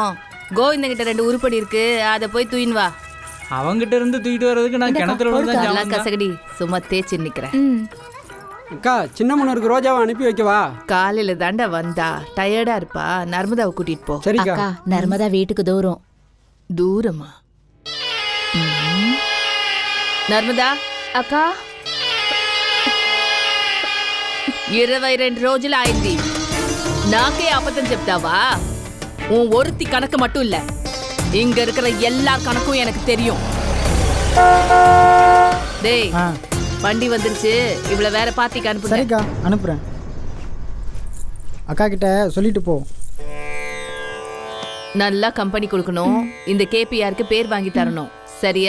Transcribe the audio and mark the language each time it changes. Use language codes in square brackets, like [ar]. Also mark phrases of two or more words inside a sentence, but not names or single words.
[ta] கோவிந்தங்கிட்ட 2 உருப்படி இருக்கு, அதை போய் தூயின் வா. அவங்கிட்ட இருந்து தூக்கிட்டு வர்றதுக்கு நான் கிணத்துல கசகடி சும்மா தேய்ச்சி நிக்கிறேன். அக்கா, சின்ன முன்னருக்கு ரோஜாவை அனுப்பி வைக்கவா? காலையில தாண்டா வந்தா, டயர்டா இருப்பா. நர்மதாவை கூட்டிட்டு போ. சரிக்கா. நர்மதா வீட்டுக்கு தூரம். தூரமா? [te] నర్మదా అక్క 22 రోజులు అయింది. నాకే అబద్ధం చెప్తావా? [ta] உன் ஒருத்தி கணக்கு மட்டும் இல்ல, இங்க இருக்கிற எல்லா கணக்கும் எனக்கு தெரியும். டேய், வண்டி வந்துருச்சு, இவ்வளவு வேற பார்ட்டிக்கு அனுப்புங்க. சரிக்கா, அனுப்புறேன். அக்கா கிட்ட சொல்லிட்டு போ. நல்லா கம்பெனி கொடுக்கணும், இந்த கேபிஆருக்கு பேர் வாங்கி தரணும், சரியா?